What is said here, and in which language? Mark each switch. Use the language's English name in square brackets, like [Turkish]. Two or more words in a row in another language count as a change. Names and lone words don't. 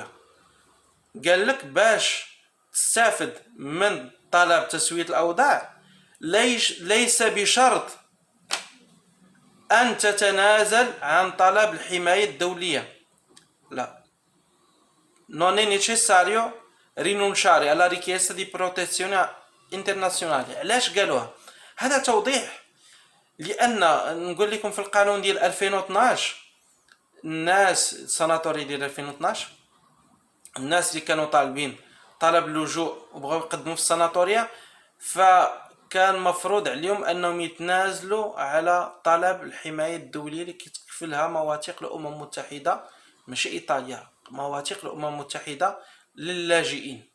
[Arabic] قال لك باش تستافد من طلب تسوية الأوضاع ليس بشرط أن تتنازل عن طلب الحماية الدولية، لا، [Italian] non è necessario rinunciare alla richiesta di protezione internazionale. [Arabic] علاش قالوها؟ هذا توضيح، لأن نقول لكم في القانون ديال 2012 الناس السناتوري ديال 2012 الناس اللي كانوا طالبين طلب اللجوء وبغاو يقدموا في السناتوريا فكان مفروض عليهم انهم يتنازلوا على طلب الحمايه الدوليه اللي كتكفلها مواثيق الامم المتحده، ماشي ايطاليا، مواثيق الامم المتحده للاجئين.